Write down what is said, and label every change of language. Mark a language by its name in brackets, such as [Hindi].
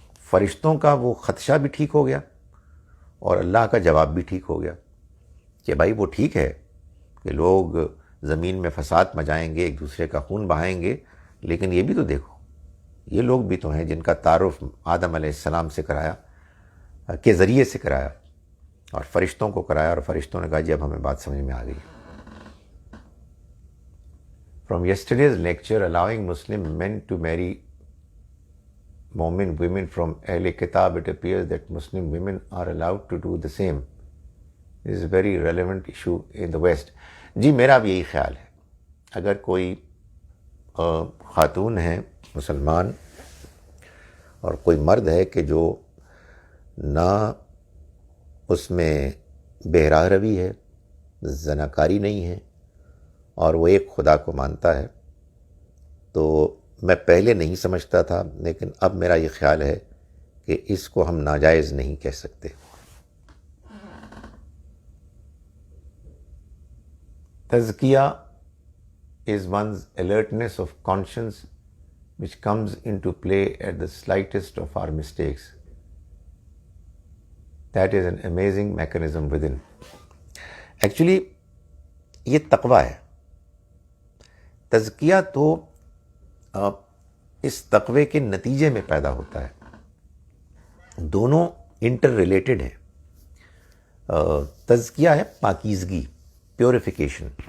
[Urdu] فرشتوں کا وہ خدشہ بھی ٹھیک ہو گیا اور اللہ کا جواب بھی ٹھیک ہو گیا کہ بھائی وہ ٹھیک ہے کہ لوگ زمین میں فساد مچائیں گے، ایک دوسرے کا خون بہائیں گے، لیکن یہ بھی تو دیکھو، یہ لوگ بھی تو ہیں جن کا تعارف آدم علیہ السلام سے کرایا، کے ذریعے سے کرایا اور فرشتوں کو کرایا، اور فرشتوں نے کہا جی اب ہمیں بات سمجھ میں آ گئی. [English] From yesterday's lecture, allowing Muslim men to marry Momin women from Ahl Kitab, it appears that Muslim women are allowed to do the same. This is a very relevant issue in the West. [Urdu] جی میرا بھی یہی خیال ہے. اگر کوئی خاتون ہے مسلمان اور کوئی مرد ہے کہ جو نہ اس میں بہرہ روی ہے، زناکاری نہیں ہے، اور وہ ایک خدا کو مانتا ہے، تو میں پہلے نہیں سمجھتا تھا، لیکن اب میرا یہ خیال ہے کہ اس کو ہم ناجائز نہیں کہہ سکتے. [English] تزکیہ is one's alertness of conscience which comes into play at the slightest of our mistakes. That is an amazing mechanism within. [Urdu] Actually یہ تقویٰ ہے. تزکیہ تو اس تقوی کے نتیجے میں پیدا ہوتا ہے. دونوں انٹر ریلیٹڈ ہیں. تزکیہ ہے پاکیزگی، پیوریفیکیشن.